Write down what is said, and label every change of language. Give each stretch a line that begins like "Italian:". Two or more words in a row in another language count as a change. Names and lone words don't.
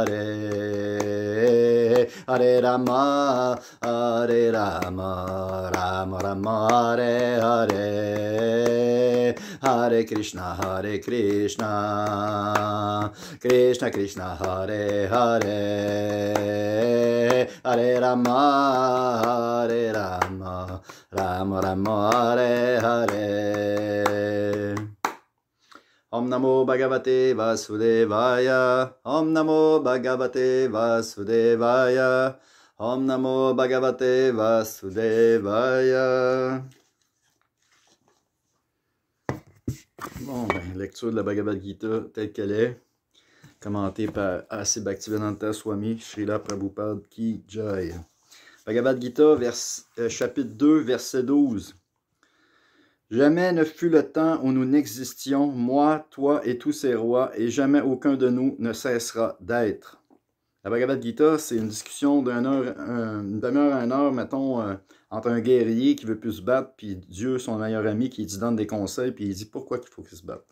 Sanskrit: Hare, Hare Rama, Rama Rama, Hare Hare, Hare Krishna, Krishna Krishna, Hare Hare, Hare Rama, Rama Rama, Hare Hare. Om Namo Bhagavate Vasudevaya, Om Namo Bhagavate Vasudevaya, Om Namo Bhagavate Vasudevaya.
French: Bon, ben, lecture de la Bhagavad Gita telle qu'elle est, commentée par A.C. Bhaktivedanta Swami, Srila Prabhupada
Hindi: Ki Jai.
French: Bhagavad Gita, chapitre 2, verset 12. Jamais ne fut le temps où nous n'existions, moi, toi et tous ces rois, et jamais aucun de nous ne cessera d'être. La Bhagavad Gita, c'est une discussion une demi-heure à une heure, mettons, entre un guerrier qui veut plus se battre, puis Dieu, son meilleur ami, qui lui donne des conseils, puis il dit pourquoi il faut qu'il se batte.